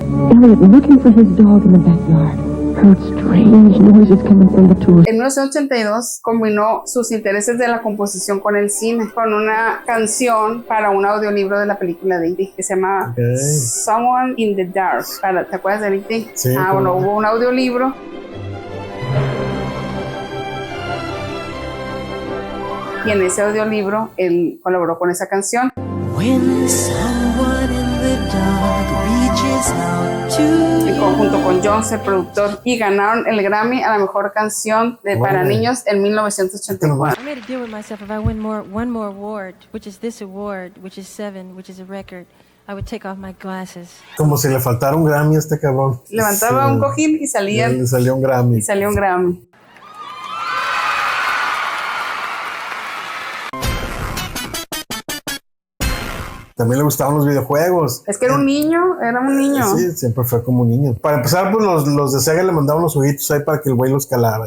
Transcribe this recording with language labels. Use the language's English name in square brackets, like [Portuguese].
[English] Elliot, looking for his dog in the backyard, heard strange noises coming from the tour. [Spanish] En 1982 combinó sus intereses de la composición con el cine, con una canción para un audiolibro de la película de E.T. que se llama Someone in the Dark. ¿Te acuerdas de E.T.? Sí. Bueno, hubo un audiolibro. Y en ese audiolibro él colaboró con esa canción. [English] When someone in the dark reaches out to [Spanish] En conjunto con Jones, el productor, y ganaron el Grammy a la mejor canción para niños en 1984. [English] I made a deal with myself. If I win one more award, which is this award, which is 7, which is a record, I would take off my glasses. [Spanish] Como si le faltara un Grammy a este cabrón. Levantaba un cojín y salía. Le salió un Grammy. Y salió un Grammy. También le gustaban los videojuegos. Es que era un niño. Sí, siempre fue como un niño. Para empezar, pues los de Sega le mandaban los ojitos ahí para que el güey los calara.